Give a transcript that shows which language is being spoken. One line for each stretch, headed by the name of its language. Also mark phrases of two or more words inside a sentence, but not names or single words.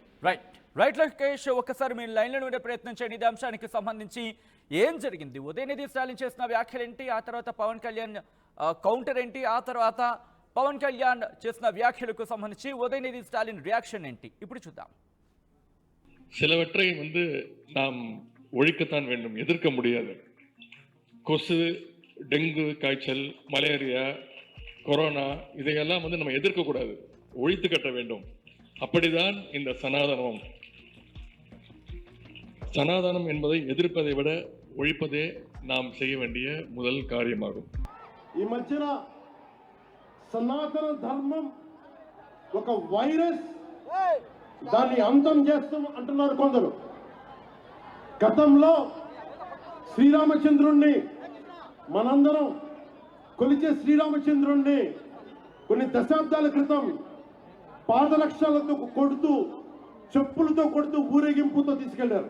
Telugu: రైట్ లోకేష్, ఒక్కసారి మీరు లైన్లో ఉండే ప్రయత్నం చేయండి. ఇది అంశానికి సంబంధించి ఏం జరిగింది, ఉదయనిధి స్టాలిన్ చేసిన వ్యాఖ్యలు ఏంటి, ఆ తర్వాత పవన్ కళ్యాణ్ కౌంటర్ ఏంటి, ఆ తర్వాత పవన్ కళ్యాణ్ చేసిన వ్యాఖ్యలకు సంబంధించి ఉదయనిధి స్టాలిన్ రియాక్షన్ ఏంటి, ఇప్పుడు చూద్దాం.
Tamil: சிலவற்றை நாம் ஒழிக்கத்தான் வேண்டும், எதிர்க்க முடியாது. கொசு, டெங்கு காய்ச்சல், மலேரியா, கொரோனா இதையெல்லாம் நம்ம எதிர்க்கக்கூடாது, ஒழித்து கட்ட வேண்டும். அப்படிதான் இந்த சனாதனம் என்பதை எதிர்ப்பதை விட ஒழிப்பதே நாம் செய்ய வேண்டிய முதல் காரியமாகும்.
Telugu: ఈ మధ్యన సనాతన ధర్మం ఒక వైరస్, దాన్ని అంతం చేస్తాం అంటున్నారు కొందరు. గతంలో శ్రీరామచంద్రుణ్ణి మనందరం కొలిచే శ్రీరామచంద్రుణ్ణి కొన్ని దశాబ్దాల క్రితం పాదరక్షలతో కొడుతూ, చెప్పులతో కొడుతూ, ఊరేగింపుతో తీసుకెళ్లారు.